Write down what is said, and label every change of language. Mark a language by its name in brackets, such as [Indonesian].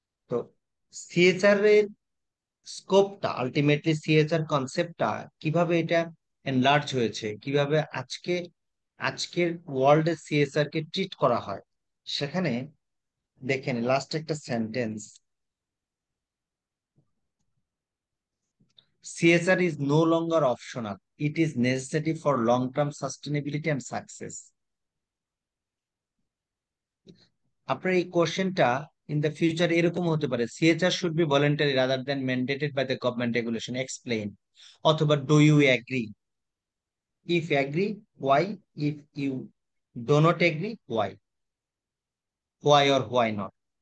[Bangla] তো সিএসআর এর স্কোপটা, ultimately CSR কনসেপ্টটা কিভাবে এটা এনলার্জ হয়েছে, কিভাবে আজকের ওয়ার্ল্ডে সিএসআর কে ট্রিট করা হয়, সেখানে দেখেন লাস্ট একটা sentence, [English] CSR is no longer optional. It is necessary for long-term sustainability and success. [Bangla] আপনার এই কোশ্চেনটা [English] in the future [Bangla] এরকম হতে পারে, [English] CSR should be voluntary rather than mandated by the government regulation, explain. [Bangla] অথবা [English] Do you agree? If agree, why? If you do not agree, why? Why or why not?